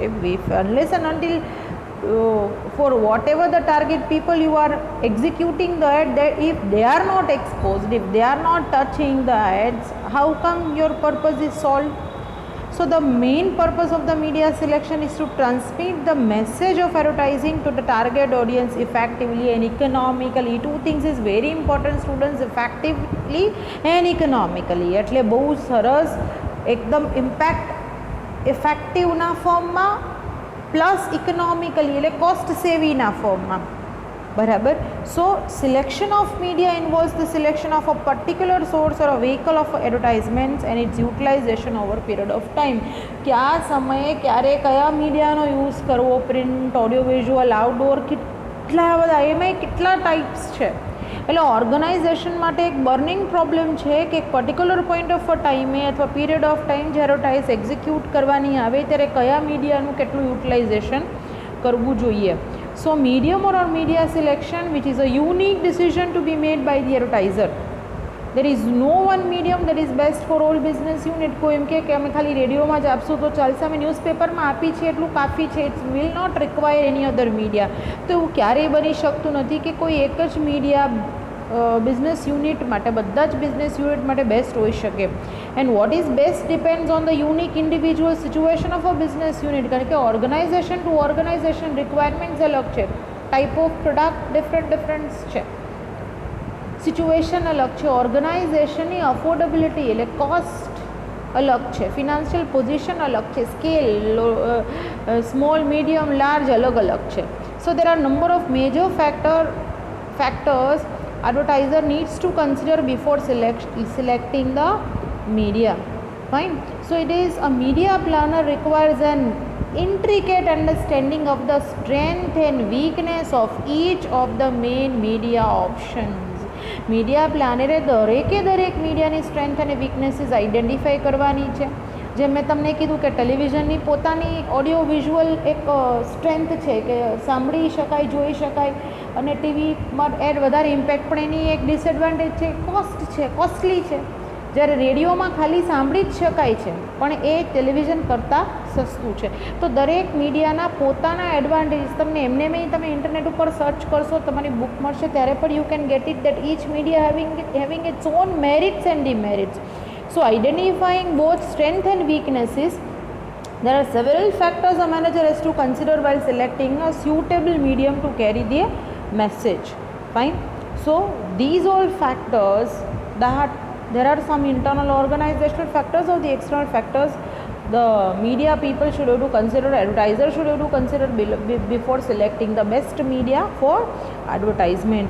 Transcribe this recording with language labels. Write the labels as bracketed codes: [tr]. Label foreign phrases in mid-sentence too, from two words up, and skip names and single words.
[en] Unless and until for whatever the target people you are executing the ad, that if they are not exposed, if they are not touching the ads, how come your purpose is solved? So the main purpose of the media selection is to transmit the message of advertising to the target audience effectively and economically. Two things is very important, students: effectively and economically. [gu] એટલે બહુ સરસ એકદમ [en] impact effective [gu] ફોર્મમાં પ્લસ ઇકોનોમિકલી એટલે [en] cost saving [gu] ફોર્મમાં. બરાબર. [en] So selection of media involves the selection of a particular source or a vehicle of advertisements and its utilization over period of time. [gu] કયા સમયે ક્યારે કયા મીડિયાનો યૂઝ કરવો, [en] print, audio visual, outdoor, [gu] કેટલા બધા એમાં કેટલા ટાઈપ્સ છે. એટલે ઓર્ગેનાઇઝેશન માટે એક [en] burning problem [gu] છે કે એક [en] particular point of time [gu] અથવા [en] period of time [gu] જ્યારે એડવર્ટાઇઝ એક્ઝિક્યુટ કરવાની આવે ત્યારે કયા મીડિયાનું કેટલું યુટિલાઇઝેશન કરવું જોઈએ. [en] So medium or media selection, which is a unique decision to be made by the advertiser. There is no one medium that is best for all business unit. [gu] કોઈ એમ કે અમે ખાલી રેડિયોમાં જ આપશું તો ચાલશે, અમે ન્યૂઝપેપરમાં આપી છે એટલું કાફી છે, [en] it's will not require any other media. [gu] તો એવું ક્યારેય બની શકતું નથી કે કોઈ એક જ મીડિયા [en] business unit [gu] માટે, બધા જ [en] business unit [gu] માટે બેસ્ટ હોઈ શકે. [en] and what is best depends on the unique individual situation of a business unit. [gu] કારણ કે [en] organization to organization requirements [gu] અલગ છે, [en] type of product different [gu] છે, સિચ્યુએશન અલગ છે, ઓર્ગેનાઇઝેશનની અફોર્ડેબિલિટી એટલે કોસ્ટ [hi] अलग है, [en] financial position [hi] अलग है, [en] scale small medium large [hi] अलग अलग है. [en] so there are number of major factors advertiser needs to consider before selecting the media. Fine. So it is a media planner requires an intricate understanding of the strength and weakness of each of the main media options. media planner [gu] દરેક મીડિયાની સ્ટ્રેન્થ અને [en] weaknesses identify [gu] કરવાની છે. જેમ મેં તમને કીધું કે ટેલિવિઝનની પોતાની [en] audio visual [gu] એક સ્ટ્રેન્થ છે કે સાંભળી શકાય, જોઈ શકાય, અને ટીવીમાં એડ વધારે ઇમ્પેક્ટ, પણ એની એક ડિસએડવાન્ટેજ છે, કોસ્ટ છે, કોસ્ટલી છે. જ્યારે રેડિયોમાં ખાલી સાંભળી જ શકાય છે પણ એ ટેલિવિઝન કરતાં સસ્તું છે. તો દરેક મીડિયાના પોતાના એડવાન્ટેજ તમને એમને તમે ઇન્ટરનેટ ઉપર સર્ચ કરશો, તમારી બુક મળશે ત્યારે પણ [en] you can get it that each media having its own merits and demerits. So identifying both strength and weaknesses, there are several factors a manager has to consider while selecting a suitable medium to carry the message. Fine. So these all factors, that there are some internal organizational factors or the external factors the media people should have to consider, advertisers should have to consider before selecting the best media for advertisement.